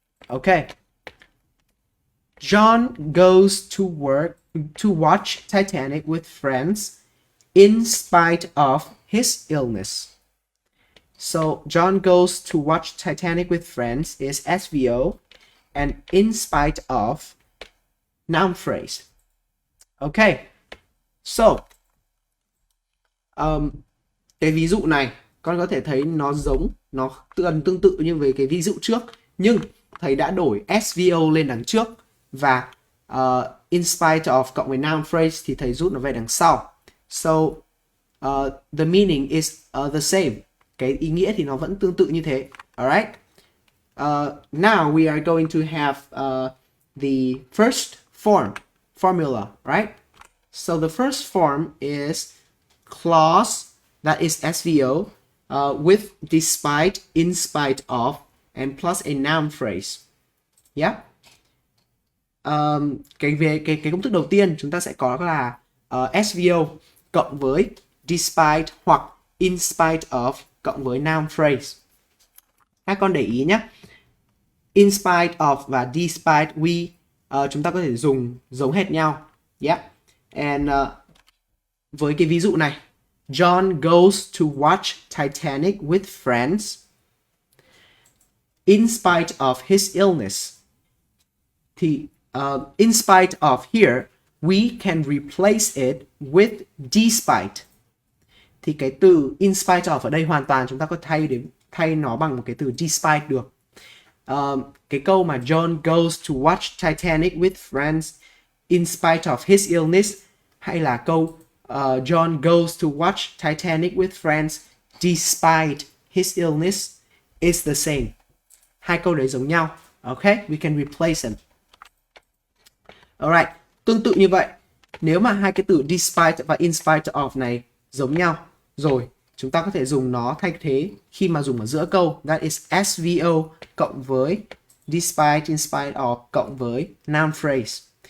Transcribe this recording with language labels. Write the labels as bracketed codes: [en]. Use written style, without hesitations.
[en] Okay. John goes to watch Titanic with friends in spite of his illness. So John goes to watch Titanic with friends is SVO, and in spite of noun phrase. Okay. [vi] So cái ví dụ này con có thể thấy nó giống, nó tương tự như với cái ví dụ trước, nhưng thầy đã đổi SVO lên đằng trước và in spite of cộng với noun phrase thì thầy rút nó về đằng sau. [en] So the meaning is the same. [vi] Cái ý nghĩa thì nó vẫn tương tự như thế. [en] Alright. Now we are going to have the first formula, right? So the first form is clause, that is SVO, with despite, in spite of, and plus a noun phrase. Yeah. [vi] Cái công thức đầu tiên chúng ta sẽ có là SVO cộng với despite hoặc in spite of cộng với noun phrase. Các con để ý nhé. In spite of và despite chúng ta có thể dùng giống hệt nhau. [en] Yeah. And [vi] với cái ví dụ này, [en] John goes to watch Titanic with friends in spite of his illness. Thì in spite of here, we can replace it with despite. [vi] Thì cái từ in spite of ở đây hoàn toàn chúng ta có thay nó bằng một cái từ despite được. Cái câu mà [en] John goes to watch Titanic with friends in spite of his illness, [vi] hay là câu [en] John goes to watch Titanic with friends despite his illness is the same. [vi] Hai câu đấy giống nhau. [en] Okay, we can replace them. [vi] Alright, tương tự như vậy, nếu mà hai cái từ despite và in spite of này giống nhau rồi, chúng ta có thể dùng nó thay thế khi mà dùng ở giữa câu. [en] That is SVO cộng với despite, in spite of cộng với noun phrase.